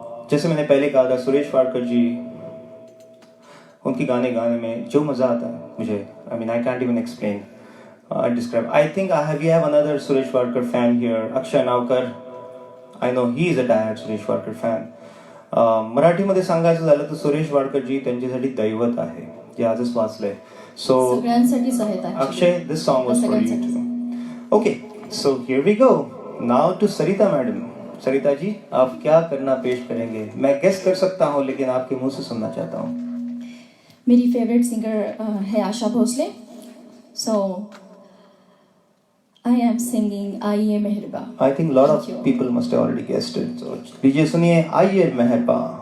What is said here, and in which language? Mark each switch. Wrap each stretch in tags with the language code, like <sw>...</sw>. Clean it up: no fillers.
<hi>जैसे मैंने पहले कहा था सुरेश वाडकर जी उनकी गाने गाने में जो मज़ा आता है मुझे,</hi> <en>I mean I can't even explain describe. I think we have another Suresh Wadkar fan here, Akshay Navkar. I know he is a diehard Suresh Wadkar fan.</en> <mr>मराठीमध्ये सांगायचं झालं तर सुरेश वाडकर जी त्यांच्यासाठी दैवत आहे, जे आजच वाचलंय. सो सगळ्यांसाठीच आहेत</mr> <en>Akshay, this song was for you too. Okay, so here we go now to Sarita madam.</en> <hi>Sarita ji, आप क्या करना पेश करेंगे? मैं गेस कर सकता हूँ लेकिन आपके मुंह से सुनना चाहता हूँ. मेरी फेवरेट सिंगर है आशा भोसले. सो</hi> <en>I am singing Aaiye Meherbaan. I think a lot of Thank you. people must have already guessed it.</en> <hi>So लीजिए सुनिए आइए मेहरबा.</hi>